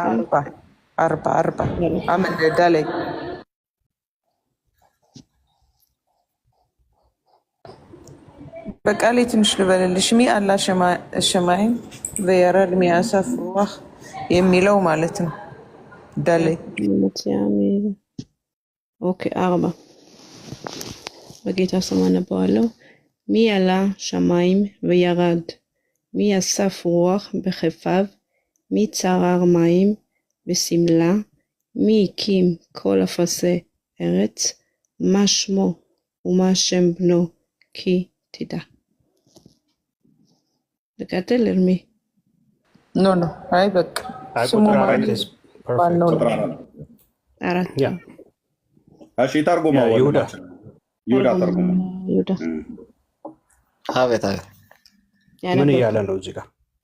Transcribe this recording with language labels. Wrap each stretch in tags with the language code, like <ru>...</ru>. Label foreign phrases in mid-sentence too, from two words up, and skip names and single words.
<am>4 አመን ዳሌት በቃሌ ትንሽ ልበልልሽ</am> <he>מי עלה שמיים וירד מי אסף רוח</he> <am>የሚለው ማለት ነው። ዳሌት ኦኬ 4 በጌታ ስም አነባዋለሁ።</am> <he>מי עלה שמיים וירד, מי אסף רוח בכפיו, מי צרר מים בסמלה, מי הקים כל אפסי ארץ, מה שמו ומה שם בנו, כי תדע. לקטל ארמי.</he> <am>ኖ አይ በቃ ስሙ ማለት ማነው? አራት ያ እሺ ተርጉመው ይሁዳ ተርጉመው ይሁዳ አቤት ምን እያለ ነው እዚህ ጋር?</am>